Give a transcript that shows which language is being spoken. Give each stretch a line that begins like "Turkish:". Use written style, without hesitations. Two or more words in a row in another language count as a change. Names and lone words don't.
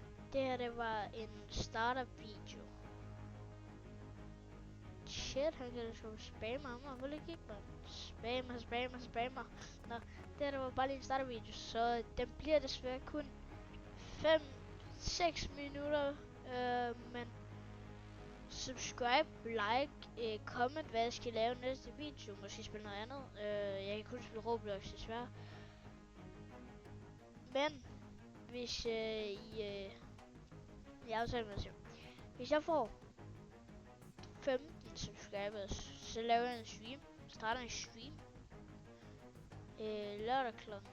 Danish: Det her, det var en startup-video. Shit, han kan sgu spamme ham, og vil ikke kigge, man. Spammer. Nå, det her, det var bare lige en startup-video, så den bliver desværre kun 5-6 minutter, men
English: subscribe, like, comment,
Danish: hvad jeg skal lave næste video, måske spille noget andet. Jeg kan kun spille Roblox, desværre. Men hvis jeg aftaler med sig, hvis jeg får 15 subscribers, så laver jeg en stream, starter en stream lørdag kl.